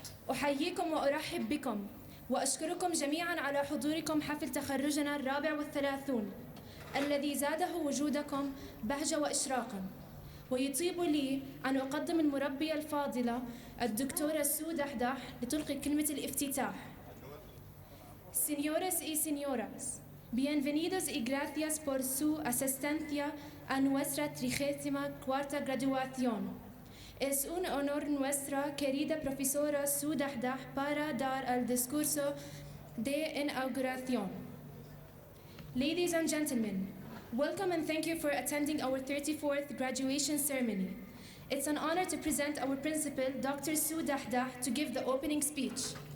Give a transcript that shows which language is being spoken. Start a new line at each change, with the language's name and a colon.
Arabic: أحييكم وأرحب بكم وأشكركم جميعا على حضوركم حفل تخرجنا الرابع والثلاثون الذي زاده وجودكم بهجة وإشراقا. ويطيب لي أن أقدم المربية الفاضلة الدكتورة سو دحدح لتلقي كلمة الافتتاح.
Spanish: Señores y señoras, bienvenidos y gracias por su asistencia a nuestra 34ª graduación. Es un honor nuestra querida profesora Su Dahdah para dar el discurso de inauguración.
English: Ladies and gentlemen, welcome and thank you for attending our 34th graduation ceremony. It's an honor to present our principal, Dr. Su Dahdah, to give the opening speech.